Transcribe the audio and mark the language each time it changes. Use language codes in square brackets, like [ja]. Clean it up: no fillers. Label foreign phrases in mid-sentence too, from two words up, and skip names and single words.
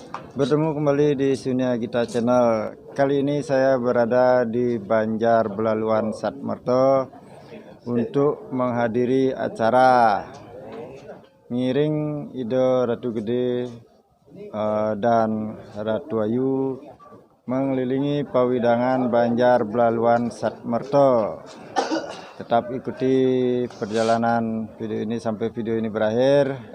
[id] Bertemu kembali di Sunia Gita Channel. Kali ini saya berada di Banjar Belaluan Satmerto untuk menghadiri acara ngiring Ido Ratu Gede dan Ratu Ayu mengelilingi pawidangan Banjar Belaluan Satmerto. Tetap ikuti perjalanan video ini sampai video ini berakhir.